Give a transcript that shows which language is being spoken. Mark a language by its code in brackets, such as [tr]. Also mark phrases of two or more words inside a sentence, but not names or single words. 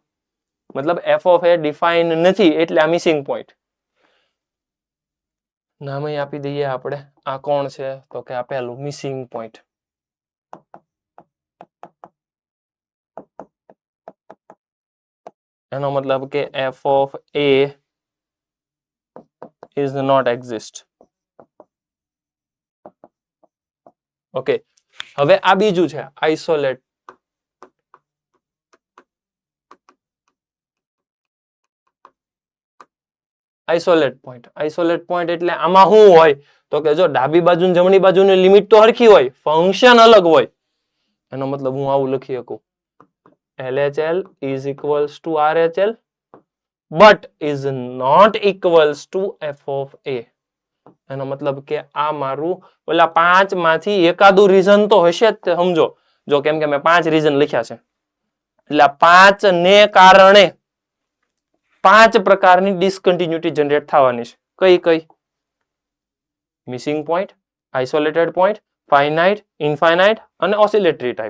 [gu] મતલબ [en] f of a [gu] ડિફાઇન નથી એટલે આ [en] missing point. [gu] નામ આપી દઈએ આપણે. આ કોણ છે? તો કે આ પહેલું [en] missing point. [gu] એનો મતલબ કે [en] f of a is not exist. [gu] ઓકે, હવે આ બીજું છે આઇસોલેટ. [en] isolate point. isolate point [gu] એટલે આમાં શું હોય? તો કે જો ડાબી બાજુ જમણી બાજુની લિમિટ તો હરખી હોય, ફંક્શન અલગ હોય. એનો મતલબ હું આવું લખી શકું, [en] LHL is equals to RHL but is not equals to f of a. [gu] એનો મતલબ કે આ મારું ઓલા 5 માંથી એકાદું રીઝન તો હશે જ તે સમજો. જો કેમ કે મેં 5 રીઝન લખ્યા છે એટલે 5 ને કારણે 5 પ્રકારની [en] discontinuity generate [gu] થવાની છે. કઈ કઈ? [en] missing point, isolated point, finite, infinite અને oscillatory type.